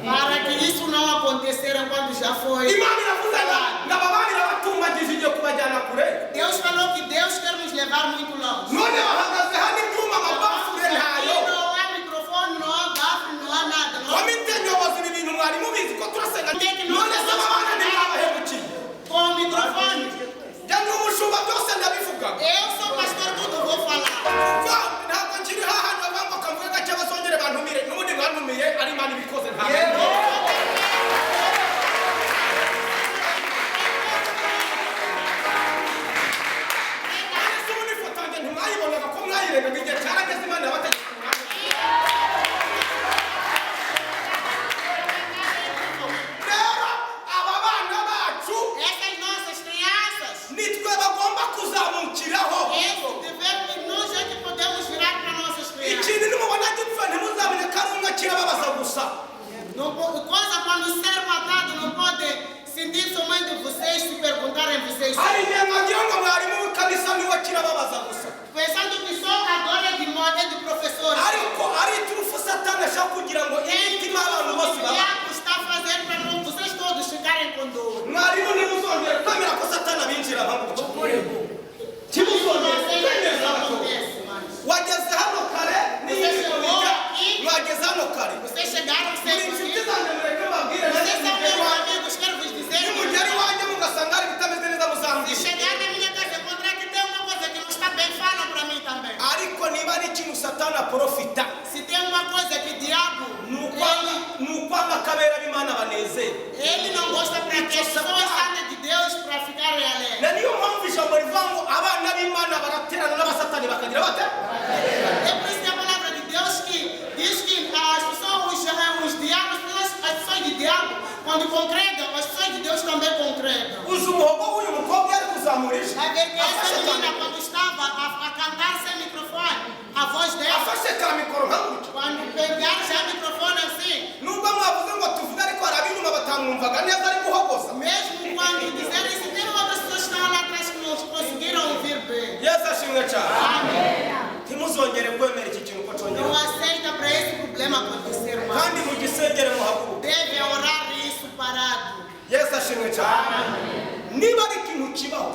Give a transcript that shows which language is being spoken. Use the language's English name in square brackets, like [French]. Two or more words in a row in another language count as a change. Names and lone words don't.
[Portuguese] Para que isso não acontecer quando já foi. [Kinyarwanda] Imana iravuze ngo aba bana irabatunganyije igiye kubajyana kure [Portuguese] Deus falou que Deus quer nos levar muito longe. [Kinyarwanda] none bahagaze hano ibyuma amabafure ntayo [Portuguese] Aqui não há microfone, não há bafo, não há nada. [Kinyarwanda] komite nyobozi ibi bintu mwari mubizi ko turasenga none se aba bana ntimwabahemukiye [Portuguese] Com o microfone. [Kinyarwanda] jya n'umushumba byose ndabivuga [Portuguese] Eu sou pastor, tudo vou falar. [Kinyarwanda] ntabwo nkiri hahandi bavuga ngo kavuge gake bazongere bantumire n'ubundi bantumiye ari Imana ibikoze ntabwo ese ubundi ifoto yanjye ntimwayibonaga ko mwayirebaga igihe cyarageze Imana yabategeka rero aba bana bacu [Portuguese] Essas nossas crianças, [Kinyarwanda] nitwe bagomba kuzamukiraho [Portuguese] nós é que podemos virar para nossas crianças. [Kinyarwanda] ikindi nimubona gipfa ntimuzamenye ko ari umwe kirababaza gusa [Portuguese] Coisa quando ser matado não pode sentir somente vocês se perguntarem vocês. [Kinyarwanda] hari igihe mwagira ngo mwarimu w'ikanisa niwe kirababaza gusa [Portuguese] Pensando que só agora é de moda de professores. [Kinyarwanda] ariko ari iturufu satani ashaka kugira ngo imitima y'abantu bose [Portuguese] O [Kinyarwanda] baba [Portuguese] diabo está fazendo para não vocês todos ficarem com dor. [Kinyarwanda] mwarimu niba uzongera kwemera ko satani abinjira nka gutya kimuzongera kwemeza ko wageze hano kare mwageze hano kare [Portuguese] Vocês chegaram [Kinyarwanda] muri [Portuguese] cedo [Kinyarwanda] inshuti [Portuguese] aqui. [Kinyarwanda] zanjye mureke mbabwire [Portuguese] Vocês são meus amigos, quero vos dizer. [Kinyarwanda] nimugera iwanjye mugasanga hari ibitameze neza [Portuguese] Se [Kinyarwanda] muzambwira [Portuguese] chegar na minha casa e encontrar que tem uma coisa que não está bem, fala para mim também. [Kinyarwanda] ariko niba ari ikintu satani aprofita [Portuguese] Se tem uma coisa que o diabo, [Kinyarwanda] ni ukwanga akabera b'Imana banezere [Portuguese] ele não gosta para que as pessoas andem de Deus para ficarem alegres. [Kinyarwanda] na niyo mpamvu ijambo rivuga ngo abana b'Imana baraterana n'abasatani bakagira bate [Portuguese] É por isso que a palavra de Deus que diz que as pessoas, os diabos, as pessoas de diabo, quando congregam, as pessoas de Deus também congregam. [Kinyarwanda] uzi umuhogo w'uyu mukobwa yari kuzamurisha [Portuguese] Vai ver que essa [Kinyarwanda] afashe [Portuguese] menina, [Kinyarwanda] ka- [Portuguese] quando estava a cantar sem microfone, a voz dela, [Kinyarwanda] afashe ka mikoro nka gutya [Portuguese] quando pegar já o microfone assim, [Kinyarwanda] nubwo mwavuze ngo tuvuge ariko hari ab'inyuma batamwumvaga neza ari guhogoza [Portuguese] mesmo quando disserem isso, tem outras pessoas que estão lá atrás que não conseguiram ouvir bem. [Kinyarwanda] yesu ashimwe cyane [Portuguese] Amém. [Kinyarwanda] ntimuzongere kwemera iki kintu ko [Portuguese] Não [Kinyarwanda] cyongera [Portuguese] aceita para esse problema acontecer mais. [Kinyarwanda] kandi mugisengere muhaguruke [Portuguese] Deve orar isso parado. [Kinyarwanda] yesu ashimwe cyane niba ari ikintu kibaho